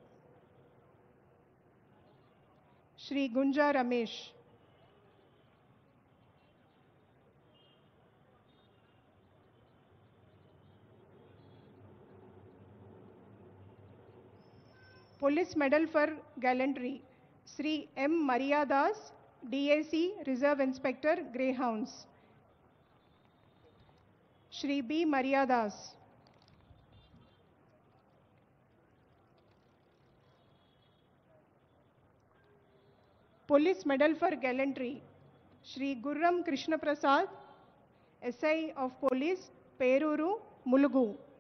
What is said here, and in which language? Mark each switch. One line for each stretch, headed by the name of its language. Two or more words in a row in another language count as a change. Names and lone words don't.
English: Shri Gunja Ramesh. Police Medal for Gallantry, Sri M. Maria Das, DAC, Reserve Inspector, Greyhounds. Shri B. Maria Das. Police Medal for Gallantry, Shri Gurram Krishna Prasad, SI of Police, Peruru, Mulugu.